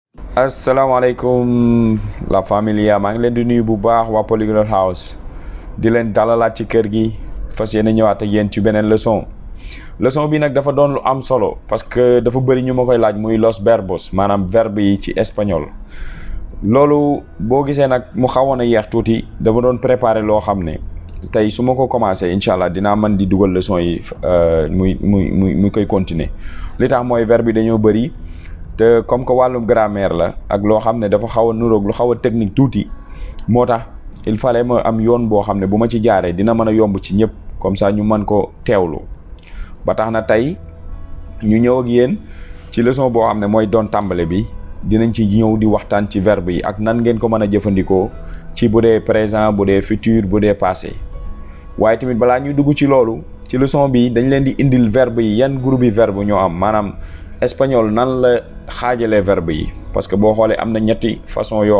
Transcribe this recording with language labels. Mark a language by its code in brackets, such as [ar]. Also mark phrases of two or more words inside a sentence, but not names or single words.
[wo] asalaamaaleykum [es] la familia [wo] maa ngi leen di nuyu bu baax waa Polyglot House di leen dalalaat ci kër gi fas yéene ñëwaat ak yéen ci beneen leçon bi nag dafa doon lu am solo [fr] parce que [wo] dafa bëri ñu ma koy laaj muy [es] los verbos [wo] maanaam verbe yi ci espagnol. loolu boo gisee nag mu xawoon a yeex tuuti dama doon préparer loo xam ne tey su ma ko commencé [ar] إن شاء الله [wo] dinaa mën di dugal leçon yi muy koy continuer li tax mooy verbe yi dañoo bëri. te [fr] comme que [wo] wàllum grammaire la ak loo xam ne dafa xaw a nuroog lu xaw a technique tuuti moo tax [fr] il fallait [wo] ma am yoon boo xam ne bu ma ci jaaree dina mën a yomb ci ñëpp [fr] comme ça [wo] ñu mën ko teewlu ba tax na tey ñu ñëw ak yéen ci leçon boo xam ne mooy doon tàmbale bi dinañ ci ñëw di waxtaan ci verbe yi ak nan ngeen ko mën a jëfandikoo ci bu dee présent bu dee futur bu dee passé waaye tamit balaa ñuy dugg ci loolu ci leçon bi dañ leen di indil verbe yi yan groupe yi verbe ñoo am maanaam espagnol nan la xaajalee verbe yi [fr] parce que [wo] boo xoolee am na ñetti façon yoo